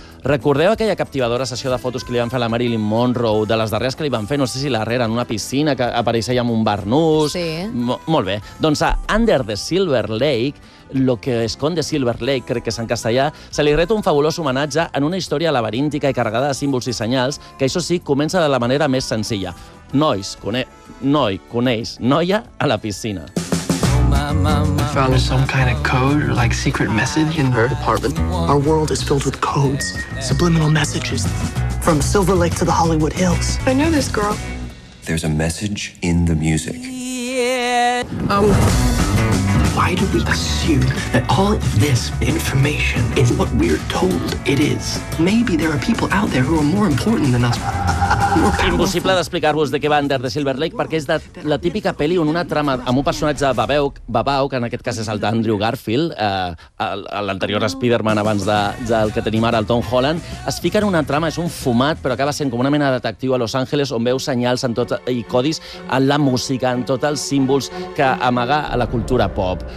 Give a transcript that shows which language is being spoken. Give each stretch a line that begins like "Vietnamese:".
Catalan: Recordeu aquella captivadora sessió de fotos que li van fer a la Marilyn Monroe, de les darreres que li van fer, no sé si darrere, en una piscina que apareixia amb un barnús? Sí. Molt bé. Doncs a Under the Silver Lake, Lo que esconde Silver Lake, crec que és en castellà, se li reta un fabulós homenatge en una història laberíntica i carregada de símbols i senyals, que això sí, comença de la manera més senzilla. Noi coneix noia a la piscina.
English: We found some kind of code or like secret message in her apartment. Our world is filled with codes, subliminal messages from Silver Lake to the Hollywood Hills. I know this girl. There's a message in the music. Why do we assume that all of this information is what we're told it is? Maybe there are people out there who are more important than us.
Catalan: Impossible d'explicar-vos de què va Under the Silver Lake, perquè és de la típica pel·li on una trama amb un personatge babau, que en aquest cas és el d'Andrew Garfield, l'anterior Spider-Man abans del que tenim ara, el Tom Holland, es fica en una trama, és un fumat, però acaba sent com una mena de detectiu a Los Angeles, on veu senyals en tot, i codis en la música, en tots els símbols que amaga a la cultura pop.